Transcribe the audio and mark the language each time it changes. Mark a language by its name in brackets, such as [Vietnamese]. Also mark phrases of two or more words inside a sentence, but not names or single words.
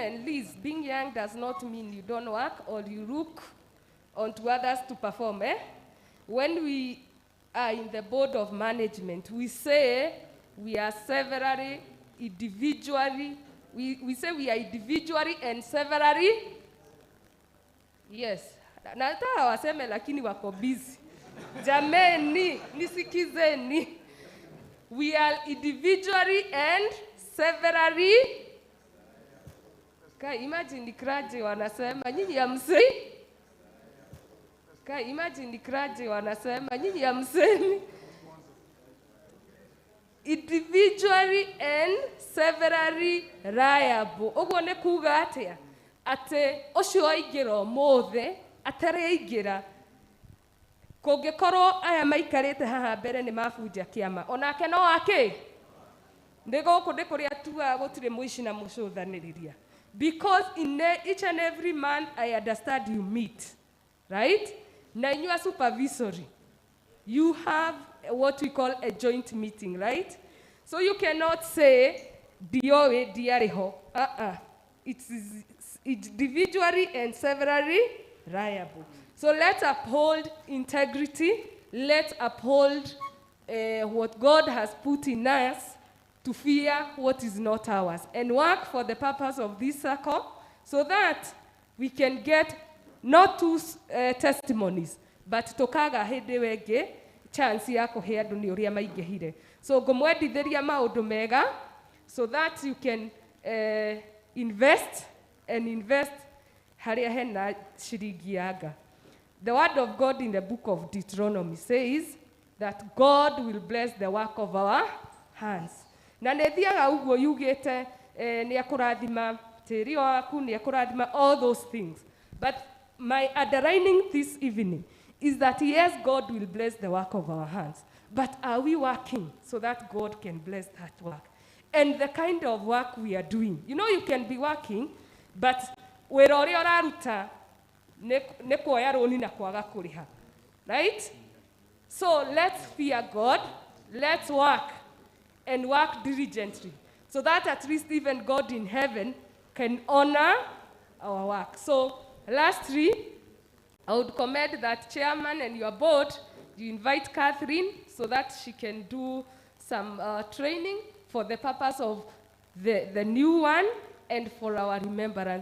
[English] And Liz, being young does not mean you don't work or you look onto others to perform. When we are in the board of management, we say we are severally, individually, we say we are individually and severally. Yes. [Swahili] Nataka waseme lakini wako busy. Jameni, nisikizeni. [English] We are individually and severally. [Swahili] Imagine nikraje wanasema nyinyi hamsemi. Imagine nikraje wanasema nyinyi hamsemi. [English] Individually and severally liable. [Kikuyu] Oguo ne kuga atia ate ocio aingĩra ũmũthĩ atareingĩra kũngĩkorwo aya maikarĩte haha mbere nĩ mabunja kĩama onake no ake nĩ gũkũ ndĩ kũrĩa tuaga gũtirĩ mũici na mũcũthanĩrĩria [English] because in each and every month I understand you meet, right? [Kikuyu] Na inyuĩ [English] supervisory you have what we call a joint meeting, right? So you cannot say [Kikuyu] dioe diariho. [English] It's individually and severally liable. So let's uphold integrity. Let's uphold what God has put in us to fear what is not ours and work for the purpose of this circle so that we can get not two testimonies, but [Kikuyu] tokaga hĩndĩ wengĩ chance ya kũhe andũ nĩ ũrĩa maingĩhire. So ngũmwendithĩria maũndũ mega [English] so that you can invest [Kikuyu] harĩa hena ciringi yanga. [English] The word of God in the book of Deuteronomy says that God will bless the work of our hands. [Kikuyu] Na nĩ thiaga ũguo yugĩte nĩ akũrathima tĩri waku, nĩ akũrathima [English] all those things. But my underlining this evening is that yes, God will bless the work of our hands. But are we working so that God can bless that work? And the kind of work we are doing. You know, you can be working, but [Kikuyu] wĩra ũrĩa ũraruta nĩ kuoya rũni na kwaga kũrĩha. [English] Right? So let's fear God, let's work and work diligently so that at least even God in heaven can honor our work. So lastly, I would commend that chairman and your board, you invite Catherine so that she can do some training for the purpose of the new one and for our remembrance.